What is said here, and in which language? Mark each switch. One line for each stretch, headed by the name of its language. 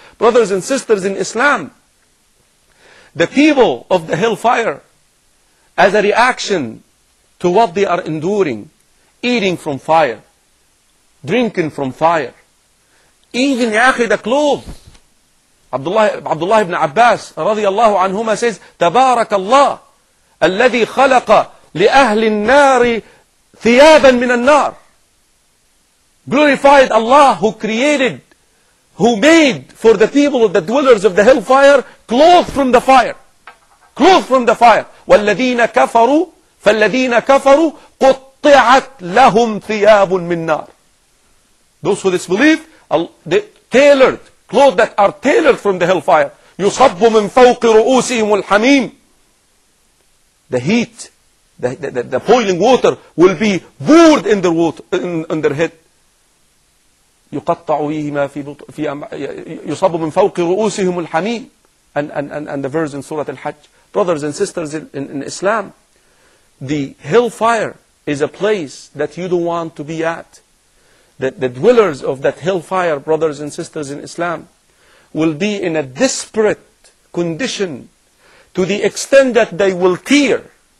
English: Brothers and sisters in Islam, the people of the hellfire, as a reaction to what they are enduring, eating from fire, drinking from fire, even the clothes.
Arabic: Abdullah ibn Abbas radiyallahu anhuma says, تبارك الله الذي خلق لأهل النار ثيابا من النار.
English: Glorified Allah who created, who made for the people, the dwellers of the hellfire, clothes from the fire. Clothes from the fire.
Arabic: والذين كفروا فالذين كفروا قطعت لهم ثياب من نار.
English: Those who disbelieve, they tailored, clothes that are tailored from the hellfire.
Arabic: يصب من فوق رؤوسهم الحميم.
English: The heat, the boiling water will be poured in their water, in their head.
Arabic: يقطع فيهما في يصب من فوق رؤوسهم الحميم.
English: And the verse in Surah Al-Hajj. Brothers and sisters in Islam, the hellfire is a place that you don't want to be at. The dwellers of that hellfire, brothers and sisters in Islam, will be in a desperate condition to the extent that they will tear.